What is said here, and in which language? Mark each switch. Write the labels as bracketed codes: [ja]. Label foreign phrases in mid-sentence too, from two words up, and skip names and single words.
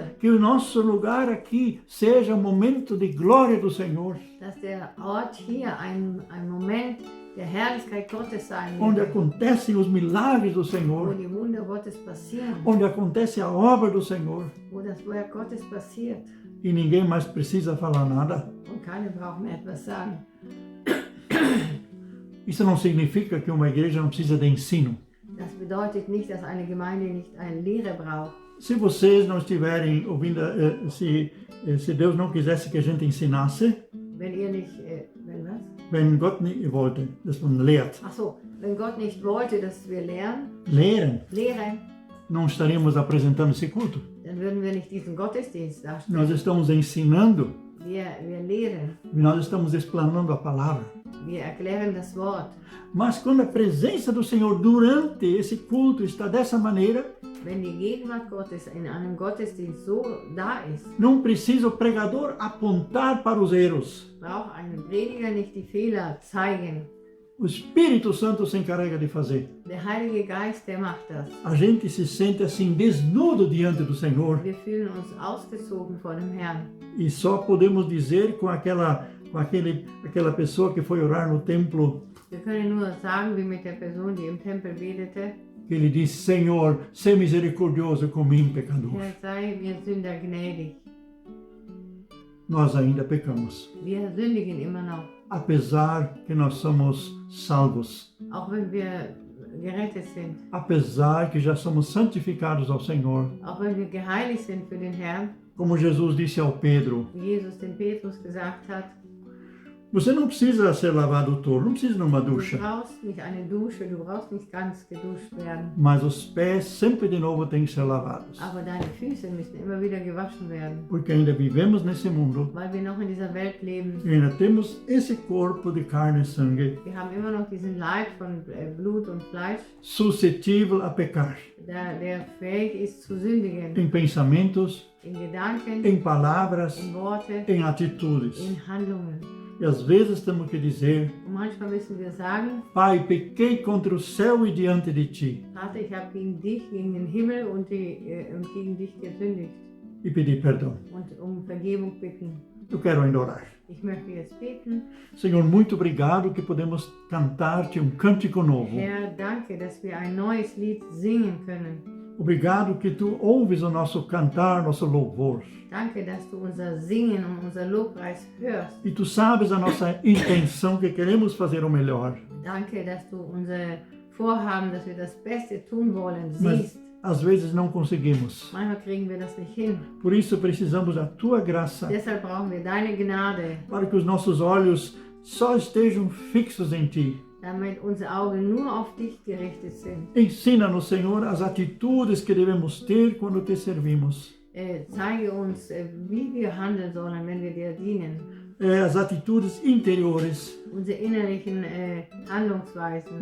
[pt] Que o nosso lugar aqui seja um momento de glória do Senhor. [de] dass der Ort hier ein Moment der Herrlichkeit Gottes sein [pt] Onde [de] wird, [pt] acontecem os milagres do [de] wo [pt] Senhor. [de] die Wunder Gottes passieren, [pt] Onde acontece a obra do Senhor. [de] wo das Werk Gottes passiert [pt] E ninguém mais precisa falar nada. [de] und keiner braucht mehr etwas sagen. [pt] Isso não significa que uma igreja não precisa de ensino. [de] Das bedeutet nicht, dass eine Gemeinde nicht eine Lehre braucht. [pt] Se vocês não estiverem ouvindo, se Deus não quisesse que a gente ensinasse, [de] Wenn ihr nicht, wenn was? wenn Gott nicht wollte, dass man lehrt, Ach so, wenn Gott nicht wollte, dass wir lehren, lehren, [pt] não estaríamos apresentando esse culto. [de] dann würden wir nicht diesen Gottesdienst darstellen. [pt] Nós estamos ensinando, [de] Wir lehren, [pt] nós estamos explanando a palavra. [de] wir erklären das Wort. [pt] Mas quando a presença do Senhor durante esse culto está dessa maneira, [de] Wenn die Gegenwart Gottes in einem Gottesdienst so da ist, [pt] não precisa o pregador apontar para os erros. [de] braucht ein Prediger nicht die Fehler zeigen. [pt] O Espírito Santo se encarrega de fazer. [de] Der Heilige Geist, der macht das. [pt] A gente se sente assim desnudo diante do Senhor [de] Wir fühlen uns ausgezogen vor dem Herrn. [pt] e só podemos dizer com aquela pessoa que foi orar no templo, [de] Wir können nur sagen, wie mit der Person, die im Tempel betete, [pt] que ele disse: Senhor, sê misericordioso com mim, pecador. [de] Herr, sei mir Sünder gnädig. [pt] Nós ainda pecamos, [de] Wir sündigen immer noch, [pt] apesar que nós somos salvos, [de] auch wenn wir gerettet sind, [pt] apesar que já somos santificados ao Senhor. [de] auch wenn wir geheiligt sind für den Herrn, [pt] Como Jesus disse ao Pedro, [de] wie Jesus dem Petrus gesagt hat, [pt] você não precisa ser lavado todo, não precisa de uma [de] du [pt] ducha, [de] brauchst nicht eine Dusche, du brauchst nicht ganz geduscht werden, [pt] mas os pés sempre de novo têm que ser lavados, [de] aber deine Füße müssen immer wieder gewaschen werden, [pt] porque ainda vivemos nesse mundo [de] weil wir noch in dieser Welt leben. [pt] e ainda temos esse corpo de carne e sangue [de] Wir haben immer noch diesen Leib von Blut und Fleisch, [pt] suscetível a pecar, [de] der fähig ist zu sündigen, [pt] em pensamentos, [de] in Gedanken, [pt] em palavras, [de] in Worte, [pt] em atitudes. [de] in Handlungen. [pt] E às vezes temos que dizer: [de] Und manchmal müssen wir sagen, [pt] Pai, pequei contra o céu e diante de ti, [de] Vater, ich habe gegen dich, gegen den Himmel und gegen dich gesündigt [pt] e pedir perdão. [de] und um Vergebung bitten. [pt] Eu quero ainda orar. [de] Ich möchte jetzt beten. [pt] Senhor, muito obrigado que podemos cantar-te um cântico novo. [de] Herr, danke, dass wir ein neues Lied singen können. [pt] Obrigado que tu ouves o nosso cantar, nosso louvor. [de] Danke, dass du unser Singen und unser Lobpreis hörst. [pt] E tu sabes a nossa intenção, que queremos fazer o melhor. [de] Danke, dass du unser Vorhaben, dass wir das Beste tun wollen, [pt] Mas [de] siehst. [pt] às vezes não conseguimos. [de] Manchmal kriegen wir das nicht hin. [pt] Por isso precisamos da tua graça, [de] Deshalb brauchen wir deine Gnade, [pt] para que os nossos olhos só estejam fixos em ti. [de] damit unsere Augen nur auf dich gerichtet sind. [pt] Ensina-nos, Senhor, as atitudes que devemos ter quando te servimos. [de] Zeige uns, wie wir handeln sollen, wenn wir dir dienen. [pt] As atitudes interiores, [de] Unsere innerlichen Handlungsweisen,